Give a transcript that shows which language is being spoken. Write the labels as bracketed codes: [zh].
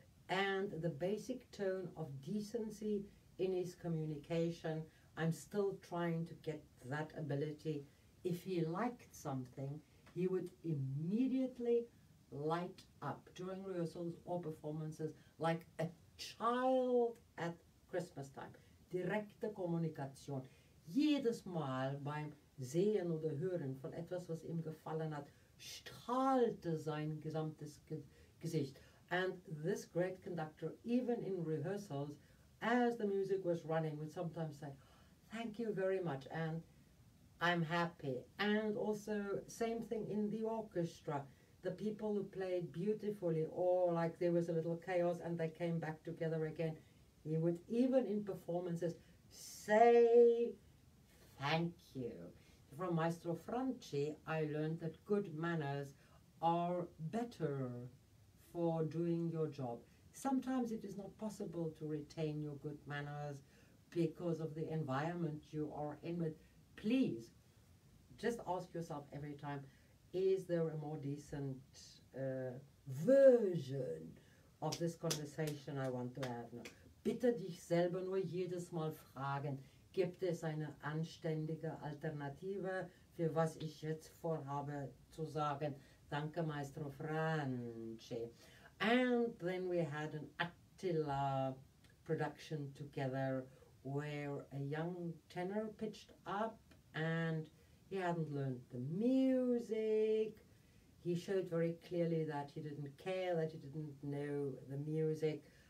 [en] And the basic tone of decency in his communication, I'm still trying to get that ability. If he liked something, he would immediately light up during rehearsals or performances like a child at Christmas time. [de] Direkte Kommunikation. Jedes Mal beim Sehen oder Hören von etwas, was ihm gefallen hat, strahlte sein gesamtes Gesicht. [en] And this great conductor, even in rehearsals, as the music was running, would sometimes say, "Thank you very much," and "I'm happy." And also, same thing in the orchestra. The people who played beautifully, or like there was a little chaos and they came back together again, he would, even in performances, say thank you. From Maestro Franci, I learned that good manners are better for doing your job. Sometimes it is not possible to retain your good manners because of the environment you are in, but please just ask yourself every time, is there a more decent version of this conversation I want to have now? [de] Bitte dich selber nur jedes Mal fragen, gibt es eine anständige Alternative für was ich jetzt vorhabe zu sagen? Danke, Maestro Franci. [en] And then we had an Attila production together where a young tenor pitched up and he hadn't learned the music. He showed very clearly that he didn't care, that he didn't know the music.